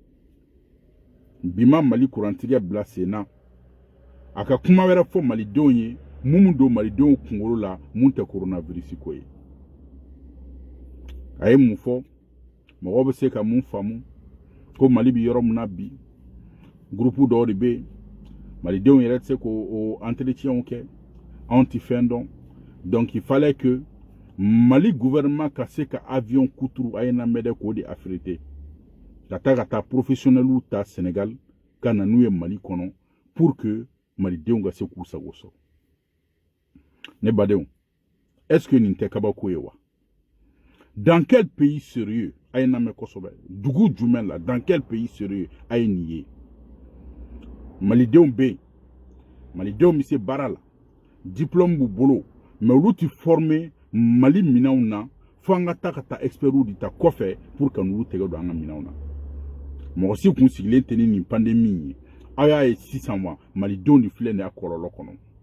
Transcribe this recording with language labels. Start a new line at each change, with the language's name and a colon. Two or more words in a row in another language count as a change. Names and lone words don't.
Bambara: Bi ma Mali kurantigɛ bila sen na. A ka kuma wɛrɛ fɔ malidenw ye mun don malidenw kunkolo la mun tɛ coronavirus ko ye. A ye mun fɔ mɔgɔw bɛ se ka mun faamu ko Mali bi yɔrɔ mun na bi groupe dɔw de bɛ yen malidenw yɛrɛ tɛ se k'o entretien kɛ anw ti fɛn dɔn
French: donc il fallait que
Bambara: Mali gouvernement ka se ka avion kuturu a ye na mɛdɛ k'o de affréter ka taa professionnels ta Sénégal ka na n'u ye Mali kɔnɔ
French: pour que
Bambara: malidenw ka se k'u sago sɔrɔ ne badenw
French: est-ce que
Bambara: nin tɛ kabako ye wa?
French: Dans quel pays sérieux
Bambara: a na me kosɔbɛ dugu jumɛn la
French: dans quel pays sérieux
Bambara: a ye nin ye? Malidenw bɛ yen malidenw bɛ se baara la diplôme b'u bolo mais olu ti former Mali minɛnw na fo an ka taa experts de ta kɔfɛ
French: pour que
Bambara: n'olu tɛgɛ don an ka minɛnw na mɔgɔ si kun sigilen tɛ ni nin pandémie ye aw y'a ye sisan wa malidenw de filɛ nin ye a kɔlɔlɔ kɔnɔ